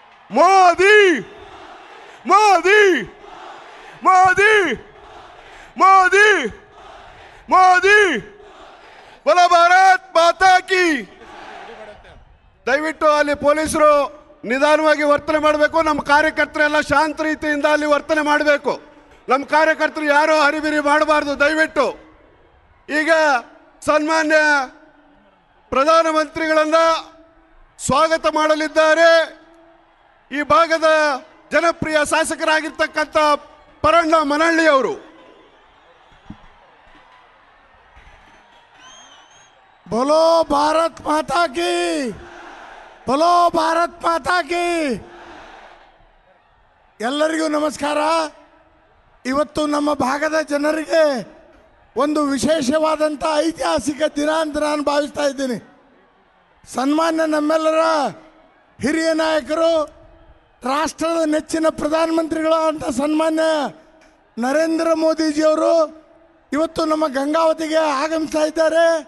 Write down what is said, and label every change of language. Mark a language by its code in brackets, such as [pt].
[hi] मोदी मोदी मोदी मोदी मोदी बोलो भारत माता की। [kn] ದಯವಿಟ್ಟು ಅಲ್ಲಿ ಪೊಲೀಸರು ನಿಧಾನವಾಗಿ ವರ್ತನೆ ಮಾಡಬೇಕು. ನಮ್ಮ ಕಾರ್ಯಕರ್ತರೆಲ್ಲ ಶಾಂತ ರೀತಿಯಿಂದ ಅಲ್ಲಿ ವರ್ತನೆ ಮಾಡಬೇಕು. ನಮ್ಮ ಕಾರ್ಯಕರ್ತರು ಯಾರೋ ಹರಿಬಿರಿ ಮಾಡಬಾರ್ದು ದಯವಿಟ್ಟು. ಈಗ ಸನ್ಮಾನ್ಯ ಪ್ರಧಾನಮಂತ್ರಿಗಳನ್ನ ಸ್ವಾಗತ ಮಾಡಲಿದ್ದಾರೆ ಈ ಭಾಗದ ಜನಪ್ರಿಯ ಶಾಸಕರಾಗಿರ್ತಕ್ಕಂಥ ಪರಣ್ಣ ಮನಳ್ಳಿ ಅವರು. [hi] बोलो भारत माता की, बोलो भारत माता की। [kn] ಎಲ್ಲರಿಗೂ ನಮಸ್ಕಾರ. ಇವತ್ತು ನಮ್ಮ ಭಾಗದ ಜನರಿಗೆ ಒಂದು ವಿಶೇಷವಾದಂಥ ಐತಿಹಾಸಿಕ ದಿನ ಅಂತ ನಾನು ಭಾವಿಸ್ತಾ ಇದ್ದೀನಿ. ಸನ್ಮಾನ್ಯ ನಮ್ಮೆಲ್ಲರ ಹಿರಿಯ ನಾಯಕರು, ರಾಷ್ಟ್ರದ ನೆಚ್ಚಿನ ಪ್ರಧಾನಮಂತ್ರಿಗಳು ಅಂತ ಸನ್ಮಾನ್ಯ ನರೇಂದ್ರ ಮೋದಿಜಿಯವರು ಇವತ್ತು ನಮ್ಮ ಗಂಗಾವತಿಗೆ ಆಗಮಿಸ್ತಾ ಇದ್ದಾರೆ.